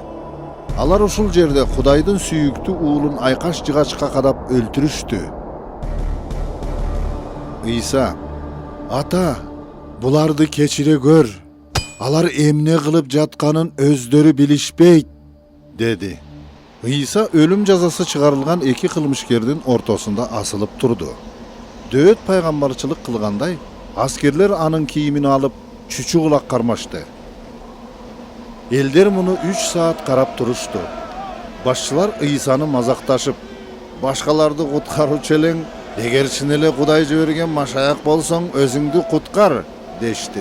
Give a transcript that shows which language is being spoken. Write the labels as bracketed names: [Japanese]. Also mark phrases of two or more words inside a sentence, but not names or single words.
[Kyrgyz] Алар ушул жерде Кудайдын сүйүктүү уулун айкаш-чыгачка кадап өлтүрүштү. Ыйса: "Ата, Буларды кечире көр. Алар эмне кылып жатканын өздөрү билишпейт, dedi. Иса өлүм жазасы чыгарылган эки кылмышкердин ортосунда асылып турду. Дөөт пайгамбарчылык кылгандай, аскерлер анын кийимин алып, чүчү кулак кармашты. Элдер муну 3 саат карап турушту. Башчылар Исаны мазакташып, башкаларды куткаручу элең, эгер чын эле Кудай жиберген машаяк болсоң, өзүңдү куткар, дешти.